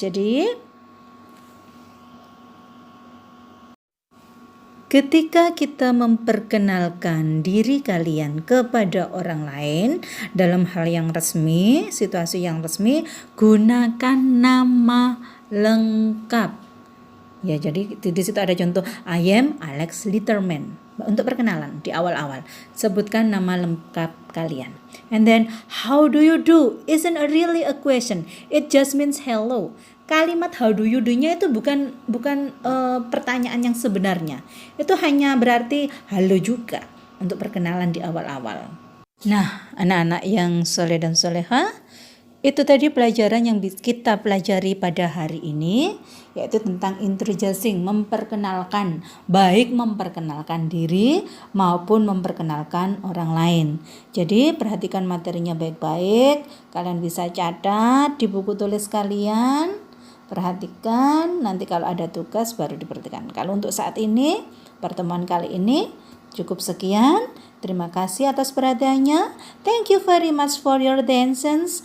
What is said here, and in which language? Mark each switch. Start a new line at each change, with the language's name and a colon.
Indonesian: Jadi ketika kita memperkenalkan diri kalian kepada orang lain dalam hal yang resmi, situasi yang resmi, gunakan nama lengkap. Ya, jadi di situ ada contoh
English: I am Alex Litterman.
Indonesian: Untuk perkenalan di awal-awal, sebutkan nama lengkap kalian.
English: And then how do you do isn't really a question. It just means hello.
Indonesian: Kalimat
English: how do you do-
Indonesian: nya itu bukan pertanyaan yang sebenarnya. Itu hanya berarti halo juga untuk perkenalan di awal-awal. Nah, anak-anak yang soleh dan soleha, itu tadi pelajaran yang kita pelajari pada hari ini, yaitu tentang introducing, memperkenalkan, baik memperkenalkan diri maupun memperkenalkan orang lain. Jadi perhatikan materinya baik-baik, kalian bisa catat di buku tulis kalian. Perhatikan, nanti kalau ada tugas baru diperhatikan. Kalau untuk saat ini, pertemuan kali ini cukup sekian. Terima kasih atas perhatiannya.
English: Thank you very much for your attention.